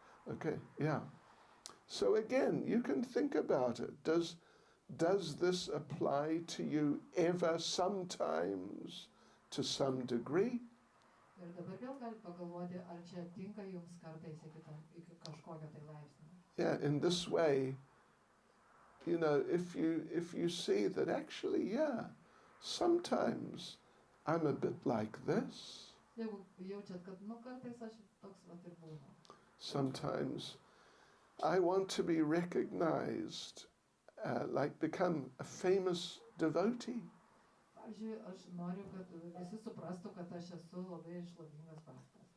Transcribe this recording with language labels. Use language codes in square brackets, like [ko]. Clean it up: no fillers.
[en] Okay, yeah. So again, you can think about it. Does this apply to you ever, sometimes, to some degree? [lt] Ir dabar vėl galite pagalvoti, ar čia tinka jums kartais iki kažkokio tai laipsnio. [en] Yeah, in this way, you know, if you see that actually, yeah, sometimes I'm a bit like this. [lt] Jeigu jaučiat, kad kartais aš toks vat ir būnu. [en] Sometimes I want to be recognized, like become a famous devotee. [lt] Pavyzdžiui, aš noriu, kad visi suprastų, kad aš esu labai šlovingas baktas.